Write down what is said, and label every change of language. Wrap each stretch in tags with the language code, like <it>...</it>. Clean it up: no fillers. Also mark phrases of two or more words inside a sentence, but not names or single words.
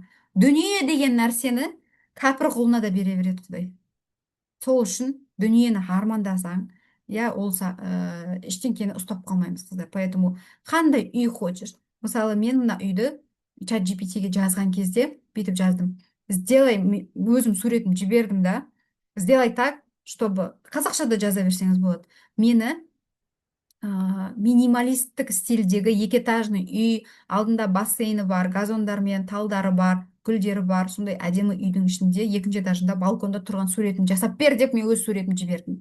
<kk>Дүние деген нәрсені кәпір құлына да бере береді құдай. Сол үшін дүниені армандасаң, иә, ештеңкені ұстап қалмаймыз, қыздар. Поэтому қандай үй хочешь. Мысалы, мен мына үйді чат GPT-ге жазған кезде бүйтіп жаздым: өзім суретін жібердім да,</kk> <ru>сделай так, чтобы,</ru> <kk>қазақша да жаза берсеңіз болады, мені минималисттік стильдегі екіэтажный үй, алдында бассейні бар, газондармен, талдары бар, гүлдері бар, сондай әдемі үйдің ішінде екінші этажында балконда тұрған суретін жасап бер деп мен өз суретімді жібердім.</kk>